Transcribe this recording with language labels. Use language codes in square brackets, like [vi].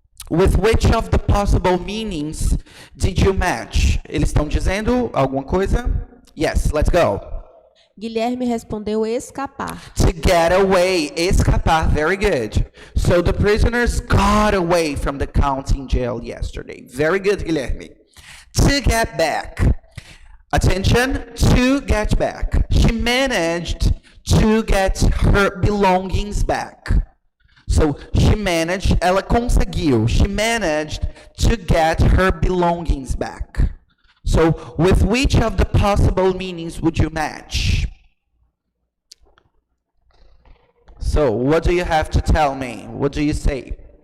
[en] With which of the possible meanings did you match? [pt] Eles estão dizendo alguma coisa? [en] Yes, let's go. [pt] Guilherme respondeu escapar. [en] To get away, escapar, very good. So the prisoners got away from the county jail yesterday. Very good, Guilherme. To get back. Attention, to get back. She managed to get her belongings back. So she managed, [pt] ela conseguiu. [en] She managed to get her belongings back. So with which of the possible meanings would you match? So what do you have to tell me? What do you say?